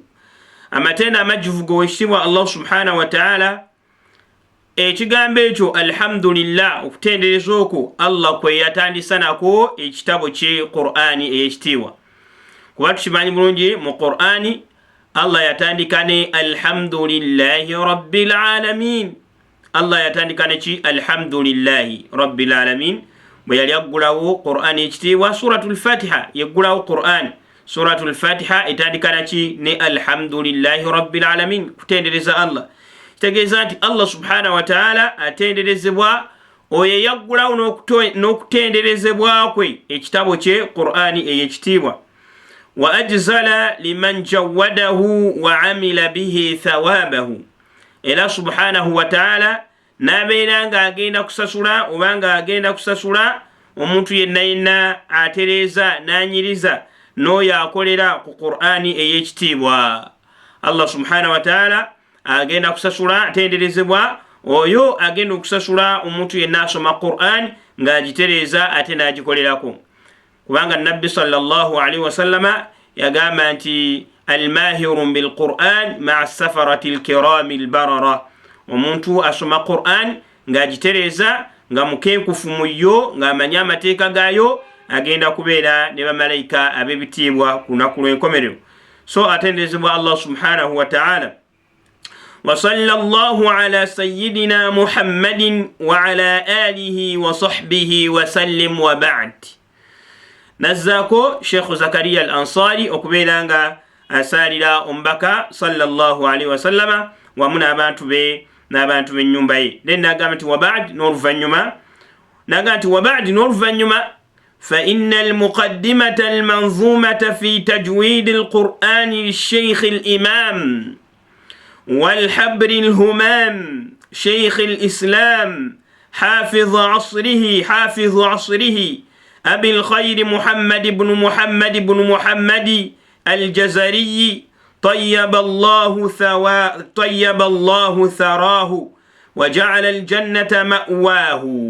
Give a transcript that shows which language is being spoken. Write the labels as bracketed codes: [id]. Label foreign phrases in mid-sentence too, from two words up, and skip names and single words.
[lg] Amatenda amajuvugo wekitibwa [ar] الله سبحانه وتعالى, [lg] ekigambo ekyo alhamdulillah okutendereza okwo Allah kwe yatandisa nako ekitabo kye Qur'ani eyekitiibwa. Kuba tukimanyi bulungi mu Qur'ani Allah yatandika ne [ar] الحمد لله رب العالمين. [lg] Allah yatandika ne ki [ar] الحمد لله رب العالمين. [lg] Bwe yali aggulawo Qur'ani ekitiibwa [ar] سورة الفاتحة, [lg] yeggulawo Qur'ani [ar] سورة الفاتحة [lg] etandika naki ne [ar] الحمد لله رب العالمين, [lg] kutendereza Allah. Kitegeeza nti [ar] الله سبحانه وتعالى [lg] atenderezebwa oyo yaggulawo n'okutenderezebwa kwe ekitabo kye Qur'ani eyekitiibwa. [ar] وأجزل لمن جوده وعمل به ثوابه. [lg] Era [ar] سبحانه وتعالى [lg] nabeera nga agenda kusasula oba nga agenda kusasula omuntu yenna yenna atereeza n'anyiriza n'oyo akolera ku Qur'ani eyekitiibwa. [ar] الله سبحانه وتعالى [lg] agenda kusasula atenderezebwa oyo agenda okusasula omuntu yenna asoma Qur'an ng'agitereeza ate n'agikolerako. Kubanga Nabbi [ar] صلى الله عليه وسلم [lg] yagamba nti [ar] الماهر بالقرآن مع السفرة الكرام البررة. [lg] Omuntu asoma Qur'an ng'agitereeza nga mukenkufu mu yo ng'amanya amateeka gaayo, agenda kubeera ne bamalayika ab'ebitiibwa ku lunaku lw'enkomerero. So atenderezebwa [ar] الله سبحانه وتعالى. وصلى الله على سيدنا محمد وعلى آله وصحبه وسلم وبعد. [lg] Nazzaako Sheikh Zakaria al-Ansari okubeera nga asalira omubaka [ar] صلى الله عليه وسلم [lg] wamu n'abantu be n'abantu b'ennyumba ye. Then n'agamba nti [ar] وبعد, [lg] n'oluvannyuma n'agamba nti [ar] وبعد, [lg] n'oluvannyuma [ar] فإن المقدمة المنظومة في تجويد القرآن للشيخ الإمام والحبر الهمام شيخ الإسلام حافظ عصره أبي الخير محمد بن محمد الجزري طيب الله ثراه وجعل الجنة مأواه.